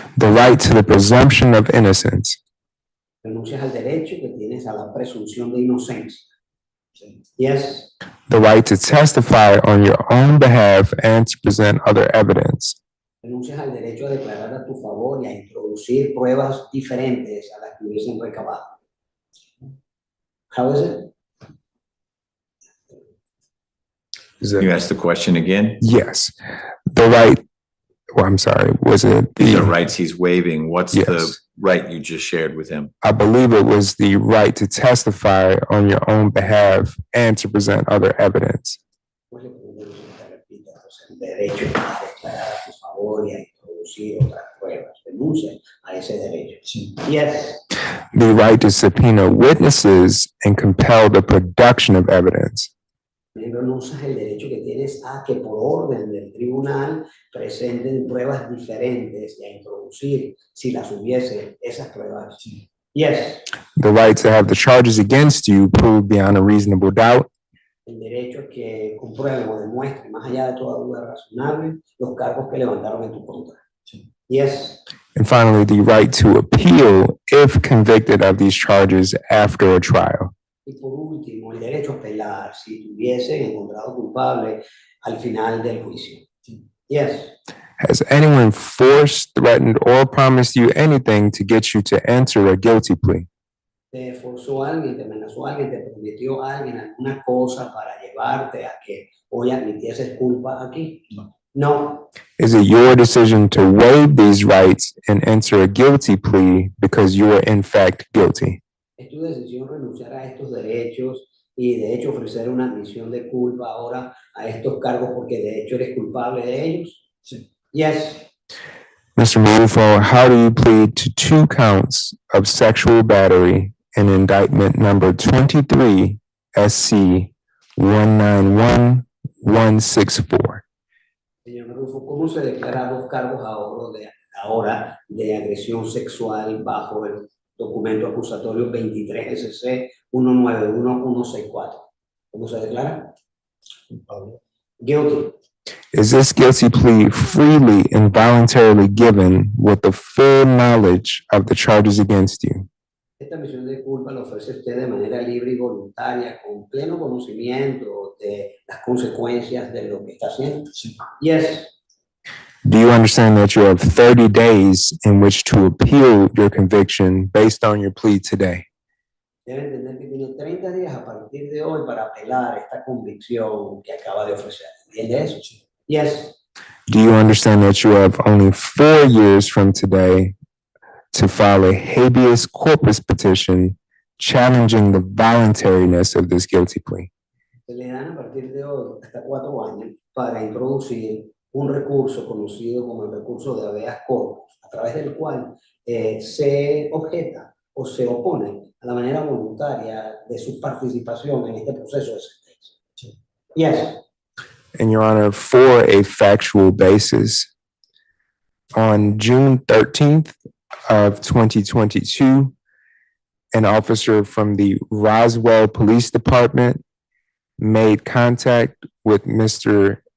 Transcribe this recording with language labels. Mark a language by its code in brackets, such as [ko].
[en] The right to the presumption of innocence. [es] Renuncias al derecho que tienes a la presunción de inocencia. [en] Yes. The right to testify on your own behalf and to present other evidence. [es] Renuncias al derecho a declarar a tu favor y a introducir pruebas diferentes a las que hubiesen recabado. [en] How is it? You asked the question again? Yes. The right, well, I'm sorry, was it These are the, rights he's waiving. What's Yes. the right you just shared with him? I believe it was the right to testify on your own behalf and to present other evidence. [es] Pues le pregunto que se te repita, pues el derecho a declarar a tu favor y a introducir otras pruebas. Renuncia a ese derecho. [en] Yes. The right to subpoena witnesses and compel the production of evidence. [es] También renuncias el derecho que tienes a que por orden del tribunal presenten pruebas diferentes y a introducir, si las hubiese, esas pruebas. [en] Yes. The right to have the charges against you proved beyond a reasonable doubt. [es] El derecho a que comprueben o demuestren, más allá de toda duda razonable, los cargos que levantaron en tu contra. [en] Yes. And finally, the right to appeal if convicted of these charges after a trial. [es] Y por último, el derecho a apelar si te hubiesen encontrado culpable al final del juicio. [en] Yes. Has anyone forced, threatened, or promised you anything to get you to enter a guilty plea? [es] Te forzó a alguien, te amenazó a alguien, te prometió a alguien alguna cosa para llevarte a que hoy admitieses culpa aquí. [en] No. Is it your decision to waive these rights and enter a guilty plea because you are in fact guilty? [es] Es tu decisión renunciar a estos derechos y de hecho ofrecer una admisión de culpa ahora a estos cargos porque de hecho eres culpable de ellos. Sí. [en] Yes. Mr. Marufo, how do you plead to 2 counts of sexual battery in indictment number 23 SC 191164? [es] Señor Marufo, ¿cómo se declara 2 cargos ahora de agresión sexual bajo el documento acusatorio 23 SC 191164? ¿Cómo se declara? [en] Guilty. Is this guilty plea freely and voluntarily given with the full knowledge of the charges against you? [es] Esta admisión de culpa la ofrece usted de manera libre y voluntaria, con pleno conocimiento de las consecuencias de lo que está haciendo. Sí. [en] Yes. Do you understand that you have 30 days in which to appeal your conviction based on your plea today? [es] Debe entender que tiene 30 días a partir de hoy para apelar esta convicción que acaba de ofrecer. ¿Entiende eso? Sí. [en] Yes. Do you understand that you have only 4 years from today to file a habeas corpus petition challenging the voluntariness of this guilty plea? [es] Se le dan a partir de hoy hasta 4 años para introducir un recurso conocido como el recurso de habeas corpus, a través del cual se objeta o se opone a la manera voluntaria de su participación en este proceso de sentencia. Sí. [en] Yes. And Your Honor, for a factual basis, on June 13th of 2022, an officer from the Roswell Police Department made contact with Mr.